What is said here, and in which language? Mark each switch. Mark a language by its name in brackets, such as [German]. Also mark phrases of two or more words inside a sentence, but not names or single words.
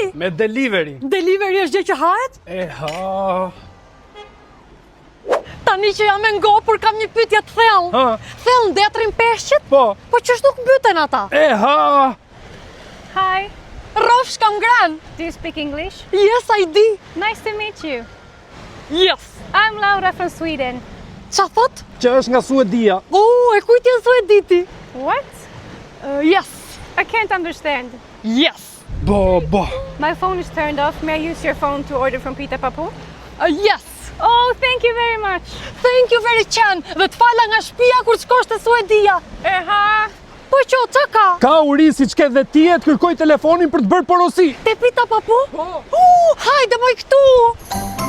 [Albanian] Me delivery. Delivery është gjë që hahet? E ha. Tani që jam e ngopur kam një pyetje të thellë. Ha. Thellë ndetrin peshqit? Po. Po që nuk mbyten ata? E ha. [English] Hi, [Albanian] Rrofsh kam gran. [English] do you speak English? Yes, I do. Nice to meet you. Yes. I'm Laura from Sweden. [Albanian] Qa thot? Që është nga Suedia. E kujt janë Suediti? [English] What? Yes. I can't understand. Yes. [Albanian] Bo. [English] My phone is turned off. May I use your phone to order from Pita Papu? Yes. Oh, thank you very much. Thank you very much. [Albanian] Dhe të fala nga shtëpia kur shkosh te Suedia. Aha. Po qa ka? Ka uri si ç'ke dhe ti e të kërkoj telefonin për të bërë porosi. Te Pita Papu? Po. Hajde moj këtu.